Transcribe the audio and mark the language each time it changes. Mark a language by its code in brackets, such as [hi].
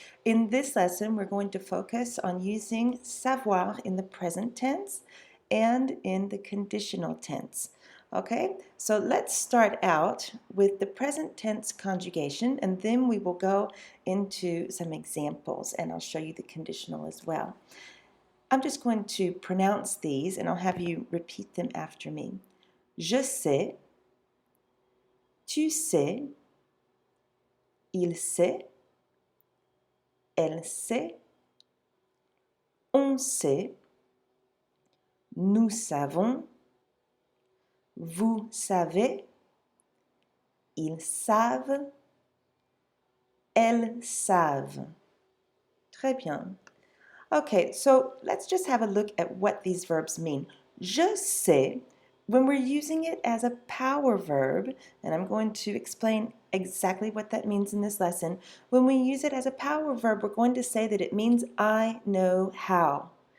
[en] In this lesson, we're going to focus on using savoir in the present tense and in the conditional tense. Okay, so let's start out with the present tense conjugation, and then we will go into some examples, and I'll show you the conditional as well. I'm just going to pronounce these, and I'll have you repeat them after me. [fr] Je sais, tu sais, il sait, elle sait, on sait, nous savons, vous savez, ils savent, elles savent. Très bien. [en] Okay, so let's just have a look at what these verbs mean. [fr] Je sais, [en] when we're using it as a power verb, and I'm going to explain exactly what that means in this lesson, when we use it as a power verb, we're going to say that it means I know how.